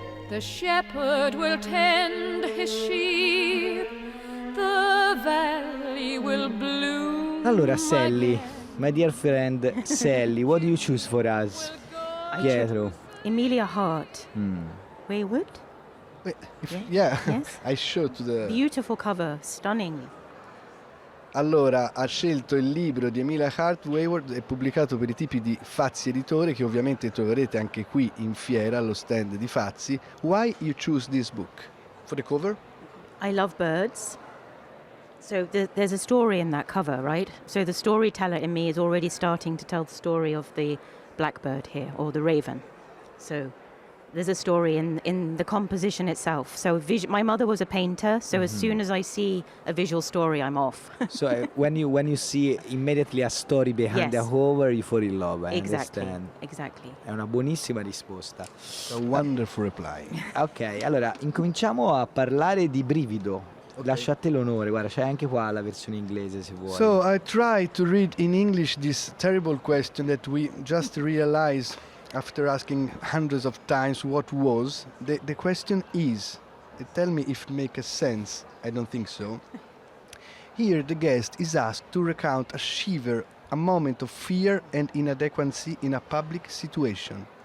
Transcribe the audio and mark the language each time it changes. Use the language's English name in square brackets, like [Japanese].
[English] The shepherd will tend his sheep, the valley will bloom. Allora, Sally, my dear friend Sally, what do you choose for us? Pietro. Emilia Hart. Wayward? Wait, yeah, Yes. I showed to the... Beautiful cover, stunning. [Italian] Allora, ha scelto il libro di Emilia Hart, Wayward, è pubblicato per i tipi di Fazzi Editore, che ovviamente troverete anche qui in fiera, allo stand di Fazzi. [English] Why you choose this book? For the cover? I love birds. So there's a story in that cover, right? So the storyteller in me is already starting to tell the story of the blackbird here, or the raven. So there's a story in the composition itself. So my mother was a painter, so as soon as I see a visual story, I'm off. So when you see immediately a story behind the Yes. cover, you fall in love. I Exactly. understand. Exactly. [Italian] È una buonissima risposta. [English] A wonderful reply. [Italian] Ok, allora incominciamo a parlare di Brivido. Lascio a te l'onore, guarda, c'è anche qua la versione inglese se vuoi. [English] So I tried to read in English this terrible question that we just realized after asking hundreds of times what was. The question is, tell me if it makes sense. I don't think so. Here the guest is asked to recount a shiver, a moment of fear and inadequacy in a public situation.